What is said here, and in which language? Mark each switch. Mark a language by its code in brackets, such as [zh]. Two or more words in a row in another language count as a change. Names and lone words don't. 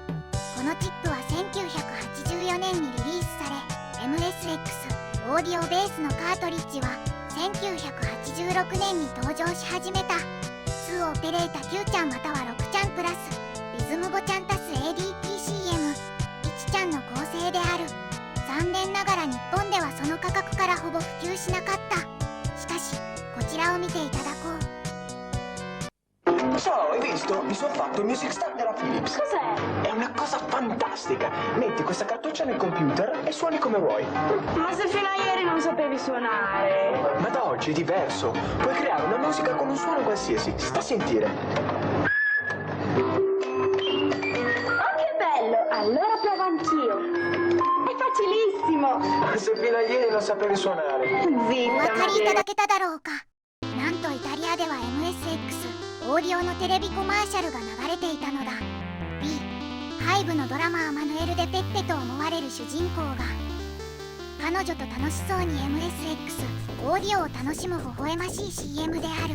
[ja] このチップは1984年にリリースされ、 MSX オーディオベースのカートリッジは1986年に登場し始めた。2オペレータ9ちゃんまたは6ちゃんプラスリズム5ちゃん足す ADPCM1 ちゃんの構成である。残念ながら日本ではその価格からほぼ普及しなかった。しかしこちらを見ていただこう。 [it] Ciao, hai visto? Mi sono fatto il Music Star della Philips. Cos'è? È una cosa fantastica. Metti questa cartuccia nel computer e suoni come vuoi. Ma se fino a ieri non sapevi suonare. Ma da oggi è diverso. Puoi creare una musica con un suono qualsiasi. Sta a sentire. Oh, che bello! Allora provo anch'io. È facilissimo. Se fino a ieri non sapevi suonare. [ja] お分 [it] Zitta, [ja] かりいた [it] ma [ja] だけただろうか。なんとイタリアでは MSX オーディオのテレビコマーシャルが流れていたのだ。 B5 のドラマーマヌエル・デ・ペッペと思われる主人公が彼女と楽しそうに MSX オーディオを楽しむ微笑ましい CM である。